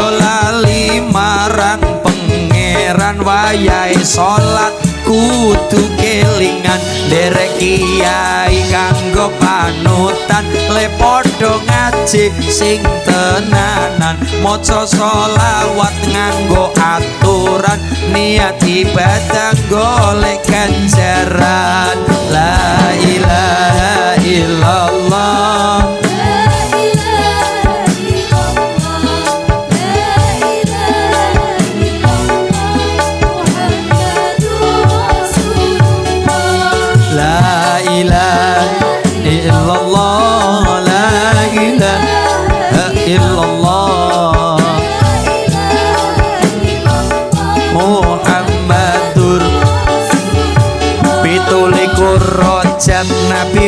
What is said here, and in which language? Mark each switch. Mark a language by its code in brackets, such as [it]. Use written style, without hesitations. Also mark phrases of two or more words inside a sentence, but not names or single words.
[jv] lali marang pangeran wayahe salat kudu kelingan derek kiai kanggo panutan le padha ngaji sing tenanan maca selawat nganggo aturan niat ibadah golek ganjaran [ar] لا إله إلا الله لا إله إلا الله لا إله إلا الله محمد [jv] pitulikur rojab Nabi